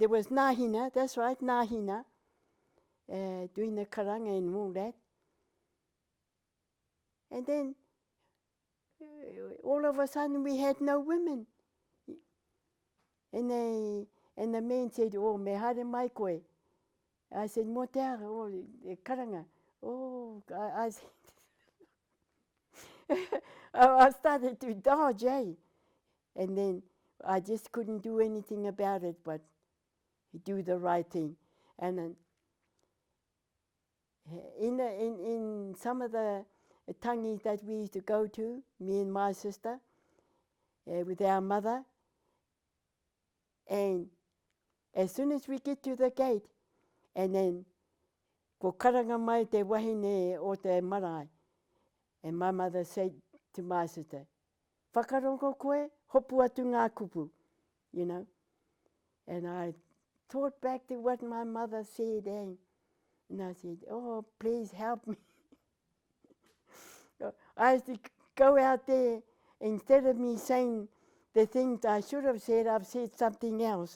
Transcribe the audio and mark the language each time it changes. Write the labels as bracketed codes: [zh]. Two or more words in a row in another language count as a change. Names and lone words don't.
[en] There was Nahina, that's right, Nahina, doing the karanga and all that. And then, all of a sudden, we had no women. And the man said, [mi] oh, me hare mai koe. [en] I said, [mi] mo te ara, oh, karanga. [en] Oh, I said, I started to dodge, And then I just couldn't do anything about it but do the right thing. And then in some of the tangis that we used to go to, me and my sister, with our mother, and as soon as we get to the gate, and then [mi] ko karanga mai te wahine o te marae, [en] and my mother said to my sister, [mi] whakarongo koe, hopu atu ngā kupu, [en] you know. And I thought back to what my mother said, and I said, oh, please help me. I used to go out there, instead of me saying the things I should have said, I've said something else.